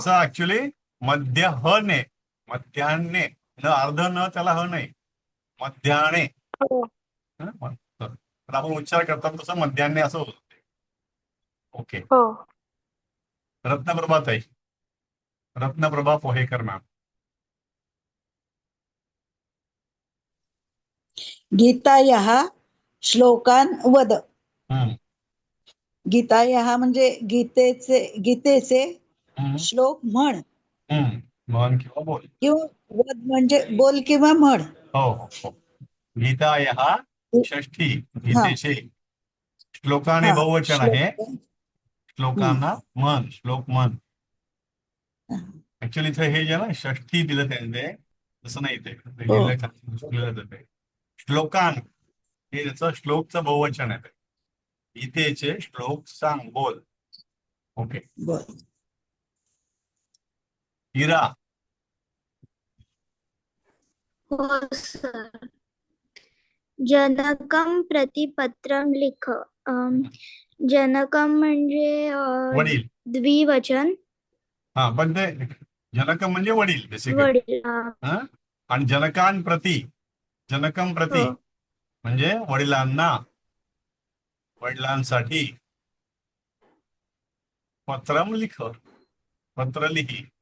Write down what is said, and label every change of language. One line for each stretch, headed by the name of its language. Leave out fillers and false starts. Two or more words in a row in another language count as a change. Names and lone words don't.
Marathi: कसा ऍक्च्युली मध्य ह ने, मध्यान्हे, न अर्ध न त्याला ह नाही, मध्याने. हो तर आपण उच्चार करतात तसं मध्यान्हे असं होतं. ओके. हो. रत्नप्रभा ताई, रत्नप्रभा पोहेकर मॅम.
Sanskrit: गीतायाः श्लोकान् वद. हम्म,
Marathi: गीतायाः म्हणजे गीतेचे हम्म, श्लोक म्हण, हम्म. म्हण किंवा बोल. किंवा वद म्हणजे बोल किंवा म्हण. हो हो हो. गीतायाः षष्ठी, हा गीतेचे श्लोकाने हा बहुवचन आहे. श्लोक. श्लोकांना म्हण, श्लोक म्हण. ऍक्च्युली इथे हे जे ना षष्ठी दिलं त्यांनी, तसं नाही ते हो लिहिलं जाते. श्लोकान हे त्याचं श्लोकचं बहुवचन आहे. गीतेचे श्लोक सांग, बोल. ओके. बर. हिरा. हो सर.
Sanskrit: जनकम प्रति पत्रम लिख.
Marathi: जनकम म्हणजे वडील. द्विवचन. हा, पण ते जनकम म्हणजे वडील बेसिकली. वडील.
Sanskrit: आणि जनकान प्रति, जनकम प्रति
Marathi: हो. म्हणजे वडिलांना, वडिलांसाठी.
Sanskrit: पत्रम लिख,
Marathi: पत्र लिही.